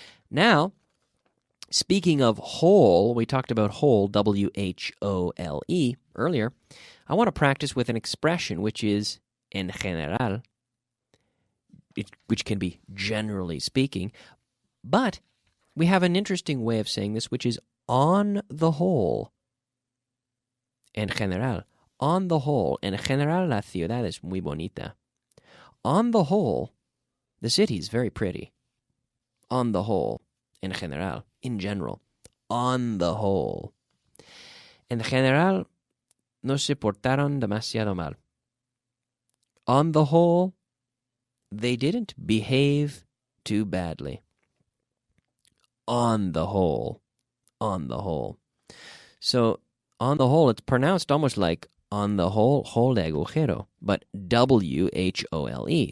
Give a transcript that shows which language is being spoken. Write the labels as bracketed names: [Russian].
[English] Now, speaking of whole, we talked about whole, W-H-O-L-E, earlier. I want to practice with an expression which is en general, which can be generally speaking, but we have an interesting way of saying this, which is on the whole. [Spanish] En general, [English] on the whole. [Spanish] En general, la ciudad es muy bonita. [English] On the whole, the city is very pretty. On the whole. [Spanish] En general, [English] in general. On the whole. [Spanish] En general, no se portaron demasiado mal. [English] On the whole, they didn't behave too badly. On the whole. On the whole. So, on the whole, it's pronounced almost like on the whole, hole [Spanish] de agujero, [English] but W-H-O-L-E.